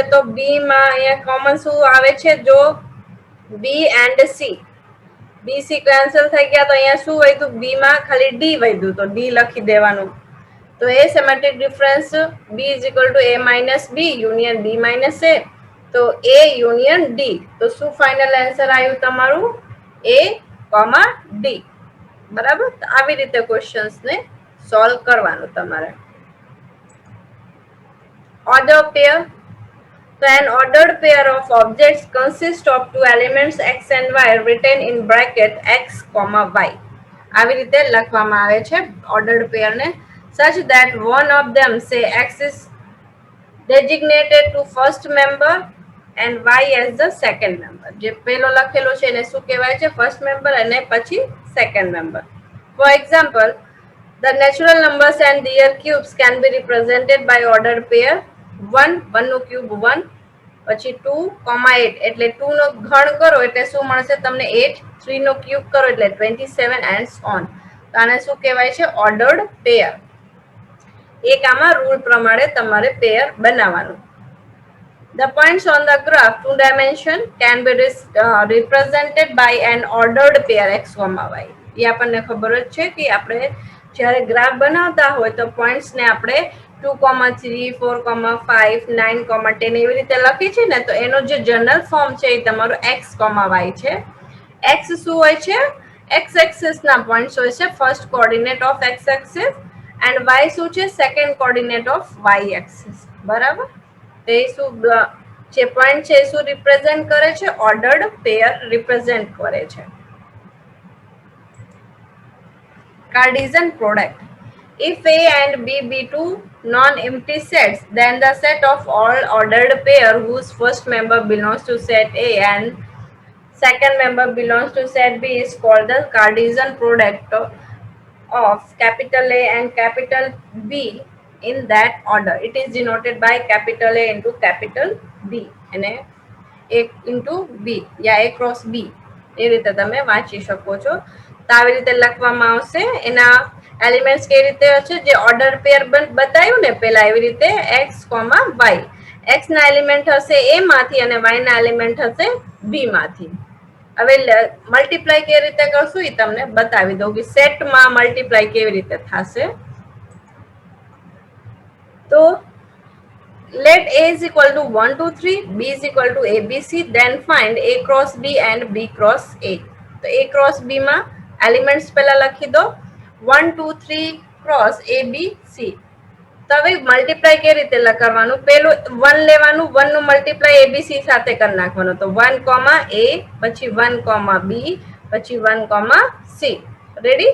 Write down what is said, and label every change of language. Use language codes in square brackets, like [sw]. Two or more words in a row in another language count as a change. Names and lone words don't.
[gu] તો B માં અહીંયા કોમન શું આવે છે? જો [en] B and C, [gu] BC કેન્સલ થઈ ગયા તો અહીંયા શું વધ્યું? B માં ખાલી D વધ્યું તો D લખી દેવાનું. તો એ [en] symmetric difference B is equal to A minus B union B minus A. [gu] તો [en] A union D. [gu] તો શું [en] final answer [gu] આવ્યું તમારું? A, D. બરાબર? તો આવી રીતે ક્વેશ્ચન્સ ને સોલ્વ કરવાનું તમારે. [en] order pair. So an ordered pair of objects consists of two elements x and y written in bracket x, y. [gu] આવી રીતે લખવામાં આવે છે [en] ordered pair ને, such that one of them say x is designated to first member and y as the second member. [gu] જે પેલો લખેલો છે એને શું કહેવાય છે? [en] first member [gu] અને પછી [en] second member. For example, the natural numbers and their cubes can be represented by ordered pair. [gu] 1 નો ક્યુબ 1, પછી 2, 8 એટલે 2 નો ઘન કરો એટલે શું મળશે તમને? 8. 3 નો ક્યુબ કરો એટલે 27 [en] and so on. [gu] તો આને શું કહેવાય છે? [en] ordered pair. [gu] એક આમાં રૂલ પ્રમાણે તમારે પેર બનાવવાનું. [en] The points on the graph 2 dimension can be represented by an ordered pair x, y. [gu] એ આપણને ખબર જ છે કે આપણે જ્યારે ગ્રાફ બનાવતા હોય તો પોઈન્ટ્સ ને આપણે 2, 3, 4, 5, 9, 10 એવી રીતે લખી છે ને, તો એનો જે [en] general form [gu] છે એ તમારું x, y છે. x શું હોય છે? x એક્સિસ ના પોઈન્ટ્સ હોય છે, [en] first coordinate of x axis, and y [gu] શું છે? [en] second coordinate of y axis. [gu] બરાબર? તે શું જે પોઈન્ટ છે એ શું રિપ્રેઝેન્ટ કરે છે? [en] ordered pair represent [gu] કરે છે. [en] Cartesian product. If A and B be two non-empty sets, then the set of all ordered pair whose first member belongs to set A and second member belongs to set B is called the Cartesian product of capital A and capital B in that order. It is denoted by capital A into capital B and A into B या A cross B. [gu] એ રીતે તમે વાંચી શકો છો. તો આવી રીતે લખવામાં આવશે. એના એલિમેન્ટ્સ કેવી રીતે હશે? જે [en] order pair [gu] બતાવ્યું ને પહેલા એવી રીતે x, y. x ના એલિમેન્ટ હશે a માંથી અને y ના એલિમેન્ટ હશે b માંથી. હવે મલ્ટીપ્લાય કેવી રીતે કરશું એ તમને બતાવી દઉં કે સેટમાં મલ્ટીપ્લાય કેવી રીતે થશે. [en] તો let A is equal to 1, 2, 3, B is equal to ABC, then find A cross B and B cross A. [gu] તો [en] A cross B [gu] માં એલિમેન્ટ્સ પહેલા લખી દો. [en] 1, 2, 3 cross A, B, C. [gu] તો હવે મલ્ટીપ્લાય કેવી રીતે કરવાનું? પેલું 1 લેવાનું, 1 નું મલ્ટીપ્લાય ABC સાથે કરી નાખવાનું. તો 1, A, પછી 1, B, પછી 1, C. રેડી?